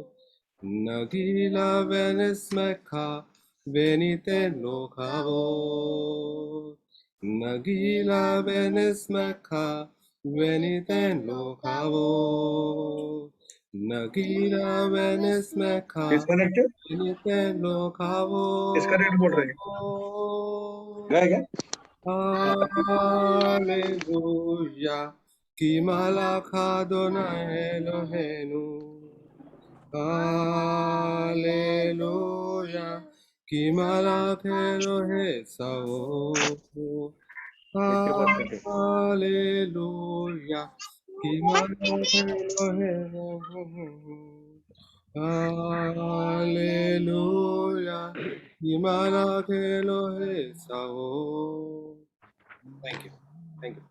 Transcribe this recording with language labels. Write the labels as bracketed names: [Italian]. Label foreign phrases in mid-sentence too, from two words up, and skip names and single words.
[Hebrew] נגילה ונשמחה וניתן לו כבוד. נגילה ונשמחה וניתן לו כבוד. נגילה ונשמחה [Hindi] डिस्कनेक्टेड [Hebrew] וניתן לו כבוד. [Hindi] डिस्कनेक्ट बोल रहे हैं. क्या [Hebrew] הללויה כי מלך אדוני אלוהינו. הללויה כי מלך אלוהי צבאות. הללויה כי מלך אלוהי צבאות. הללויה כי מלך אלוהי צבאות. [English] Thank you. Thank you.